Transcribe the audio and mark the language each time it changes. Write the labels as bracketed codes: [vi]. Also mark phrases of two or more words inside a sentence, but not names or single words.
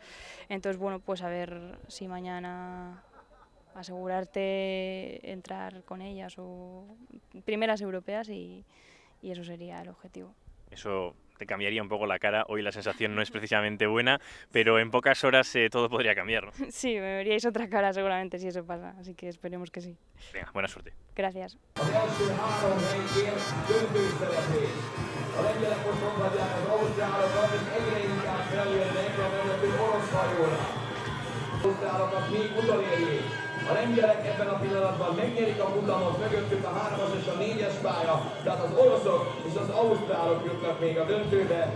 [es] Entonces, a ver si mañana asegurarte entrar con ellas o primeras europeas y eso sería el objetivo. Eso te cambiaría un poco la cara. Hoy la sensación no es precisamente buena, pero en pocas horas todo podría cambiar, ¿no? Sí, me veríais otra cara seguramente si eso pasa, así que esperemos que sí. Venga, buena suerte. Gracias. [hu] A lengyelek ebben a pillanatban megnyerik a futamot, mögöttük a 3-as és a 4-es pálya, tehát az oroszok és az ausztrálok jutnak még a döntőbe.